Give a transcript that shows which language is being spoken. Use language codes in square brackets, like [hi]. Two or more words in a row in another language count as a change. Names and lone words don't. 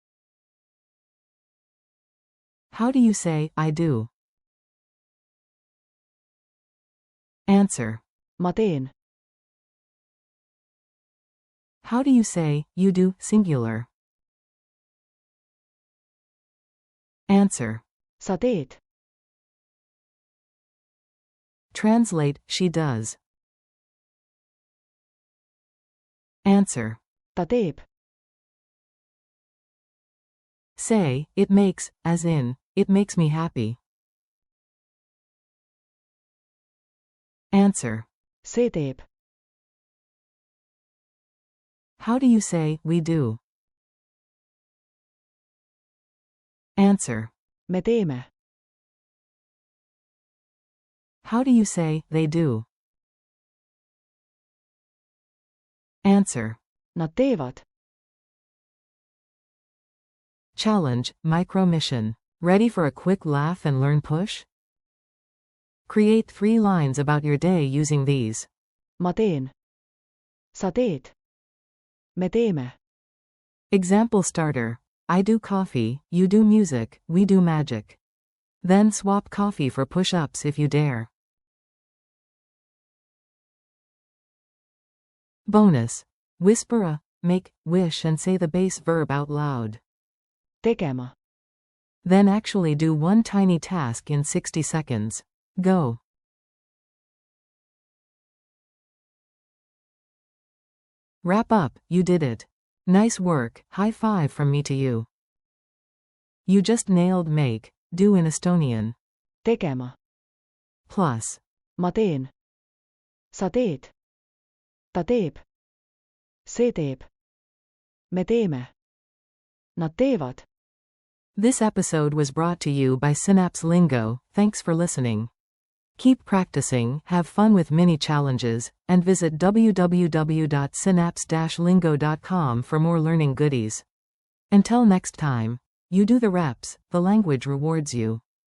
[en] How do you say, I do? Answer. [et] ma teen, [en] How do you say, you do, singular? Answer. [et] sa teed, [en] Translate, she does. Answer. [et] ta teeb, [en] Say, it makes, as in, it makes me happy. Answer. [et] see teeb, [en] How do you say, we do? Answer. [et] me teeme, [en] How do you say, they do? Answer. [et] nad teevad. [en] Challenge, micro mission. Ready for a quick laugh and learn push? Create 3 lines about your day using these. [et] ma teen, sa teed, me teeme, [en] Example starter. I do coffee, you do music, we do magic. Then swap coffee for push-ups if you dare. Bonus. Whisper a, make, wish and say the base verb out loud. [et] tegema, [en] Then actually do one tiny task in 60 seconds. Go. Wrap up, you did it. Nice work, high five from me to you. You just nailed make, do in Estonian. [et] tegema, [en] Plus. [et] ma teen, sa teed, ta teeb, see teeb, me teeme, nad teevad. [en] This episode was brought to you by Synapse Lingo. Thanks for listening. Keep practicing, have fun with mini challenges, and visit www.synapse-lingo.com for more learning goodies. Until next time, you do the reps, the language rewards you.